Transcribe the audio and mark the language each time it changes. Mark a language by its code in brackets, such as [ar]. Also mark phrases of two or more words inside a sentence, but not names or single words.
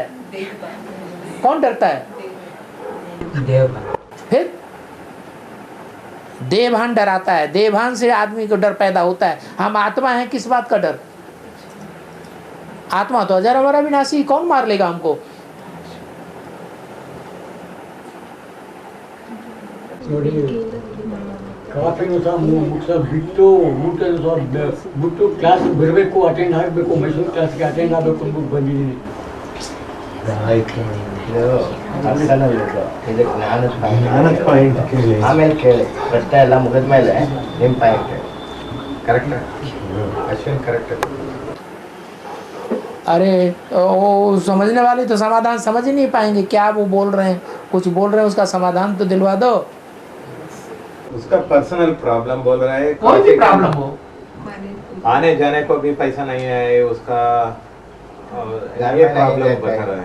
[hi] कौन डरता है? फिर देवभान डराता है, देवभान से आदमी को डर पैदा होता है। हम आत्मा हैं, किस बात का डर? आत्मा तो अजर अमर अविनाशी, कौन मार लेगा हमको? [kn] ನೋಡಿ ಕಾಫಿನೂ ಸಹ ಮುಗಿಸ ಬಿಟ್ಟು ಊಟನೂ ಸಹ ಬಿಟ್ಟು ಕ್ಲಾಸಿಗೆ ಬರಬೇಕು, ಅಟೆಂಡ್ ಆಗಬೇಕು, ಮೈಸೂರು ಕ್ಲಾಸ್ಗೆ ಅಟೆಂಡ್ ಆಗಬೇಕು ಅಂದ್ಬಿಟ್ಟು ಬಂದಿದ್ದೀನಿ. ಇದು ಜ್ಞಾನದ ಪಾಯಿಂಟ್ ಆಮೇಲೆ ಕೇಳಿ, ಪ್ರಶ್ನೆ ಎಲ್ಲ ಮುಗಿದ ಮೇಲೆ ನಿಮ್ಮ [en] point correct [kn] ಅಶ್ವಿನ್ ಕರೆಕ್ಟ್। [hi] अरे वो समझने वाले तो समाधान समझ ही नहीं पाएंगे। क्या वो बोल रहे हैं, कुछ बोल रहे हैं, उसका समाधान तो दिलवा दो। उसका [en] personal problem [hi] बोल रहा है, कोई भी प्रॉब्लम हो, आने जाने को भी पैसा नहीं है उसका, ये प्रॉब्लम बता रहा है।